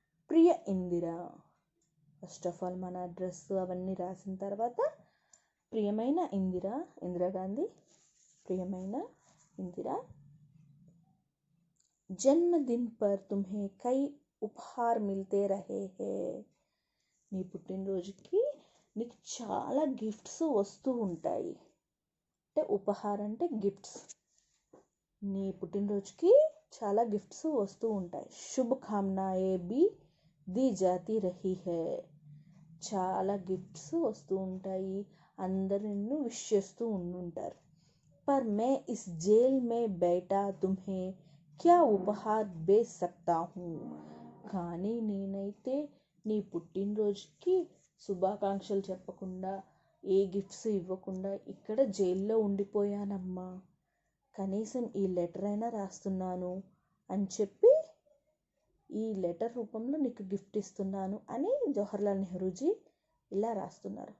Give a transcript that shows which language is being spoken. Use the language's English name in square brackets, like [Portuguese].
[Telugu] Priya Indira. [English] first of all [Telugu] మన address అవన్నీ రాసిన తర్వాత ప్రియమైన ఇందిరాగాంధీ, ప్రియమైన ఇందిరా, [Hindi] జన్మదిన్ పర్ తుమ్హే కై ఉపహార్ మిల్తే రహే హే. [Telugu] నీ పుట్టినరోజుకి నీకు చాలా గిఫ్ట్స్ వస్తూ ఉంటాయి. అంటే ఉపహార్ అంటే గిఫ్ట్స్. నీ పుట్టినరోజుకి చాలా గిఫ్ట్స్ వస్తూ ఉంటాయి. [Hindi] శుభకామనాయే బి दी जाती रही है. [Telugu] చాలా గిఫ్ట్స్ వస్తూ ఉంటాయి, అందరు నిన్ను విష్ చేస్తూ ఉంటారు. [Hindi] पर मैं इस जेल में बैठा तुम्हें क्या उपहार भेज सकता हूँ. [Telugu] కానీ నేనైతే నీ పుట్టినరోజుకి శుభాకాంక్షలు చెప్పకుండా, ఏ గిఫ్ట్స్ ఇవ్వకుండా ఇక్కడ జైల్లో ఉండిపోయానమ్మా. కనీసం ఈ లెటర్ అయినా రాస్తున్నాను అని చెప్పి ఈ లెటర్ రూపంలో నీకు గిఫ్ట్ ఇస్తున్నాను అని జవహర్లాల్ నెహ్రూజీ ఇలా రాస్తున్నారు.